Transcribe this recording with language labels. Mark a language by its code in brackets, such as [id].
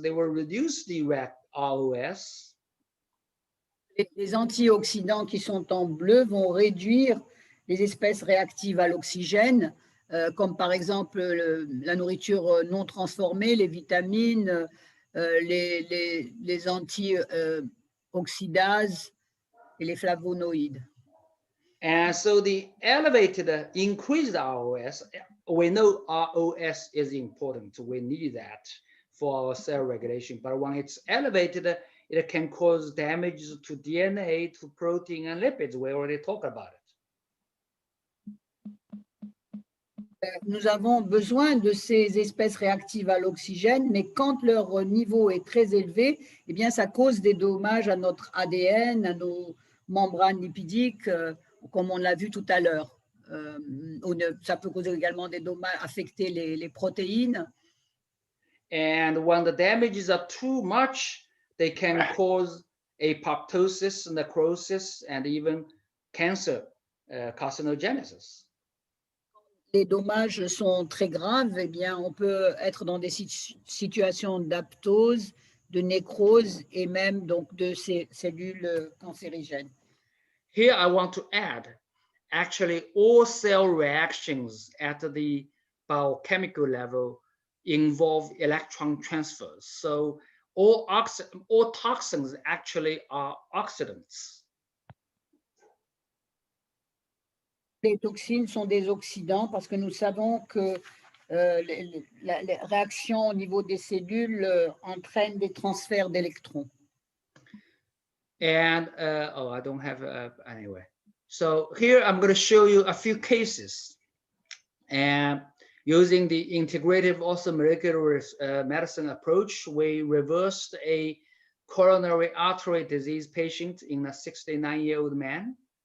[en] They will reduce the ROS. [fr] Les antioxydants qui sont en bleu vont réduire les espèces réactives à l'oxygène, comme par exemple la nourriture non transformée, les vitamines, les antioxydases et les flavonoïdes. [en] And so the elevated, increased ROS, we know ROS is important. We need that for our cell regulation. But when it's elevated, it can cause damage to DNA, to protein and lipids. We already talked about it. [fr] Nous avons besoin de ces espèces réactives à l'oxygène, mais quand leur niveau est très élevé, eh bien, ça cause des dommages à notre ADN, à nos membranes lipidiques, comme on l'a vu tout à l'heure. Ça peut causer également des dommages, affecter les protéines. [en] And when the damages are too much, they can cause apoptosis, necrosis, and even cancer, carcinogenesis. [fr] Les dommages sont très graves, eh bien, on peut être dans des situations d'aptose, de nécrose et même donc de ces cellules cancérigènes. [en] Here I want to add, actually all cell reactions at the biochemical level involve electron transfers. So all toxins actually are oxidants. [fr] Les toxines sont des oxydants parce que nous savons que les réactions au niveau des cellules entraînent des transferts d'électrons. [en] And, I don't have, anyway. So here I'm going to show you a few cases. And using the integrative also molecular medicine approach, we reversed a coronary artery disease patient in a 69-year-old man.